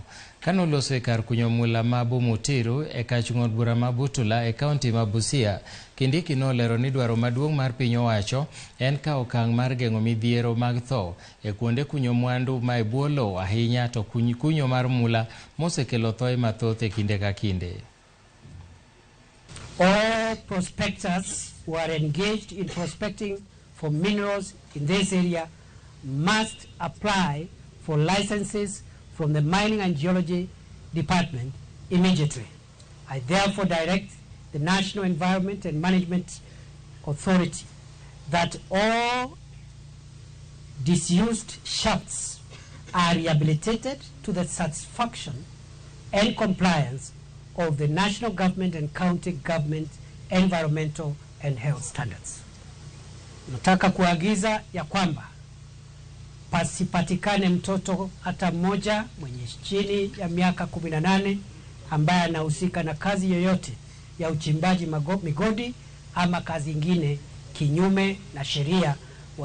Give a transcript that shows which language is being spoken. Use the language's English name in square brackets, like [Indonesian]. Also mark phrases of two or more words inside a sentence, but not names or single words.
[Luo (Kenya and Tanzania)] Kanoloso e kar kunyo mula ma Bumutiru e kach ng'od bura ma Butula e kaunti ma Busia, Kindiki nolero ni dwaro maduong' mar piny owacho en kawo okang' mar geng'o midhiero mag tho e kuonde kunyo mwandu ma e bwo lowo, ahinya to kunyo mar mula mosekelo thoe mathoth e kinde ka kinde. [English] All prospectors who are engaged in prospecting for minerals in this area must apply for licenses from the Mining and Geology Department immediately. I therefore direct the National Environment and Management Authority that all disused shafts are rehabilitated to the satisfaction and compliance of the national government and county government environmental and health standards. [Swahili] Nataka kuagiza ya kwamba pasipatikane mtoto hata mmoja mwenye chini ya miaka 18 ambaye anahusika na kazi yoyote ya uchimbaji migodi ama kazi ingine kinyume na sheria.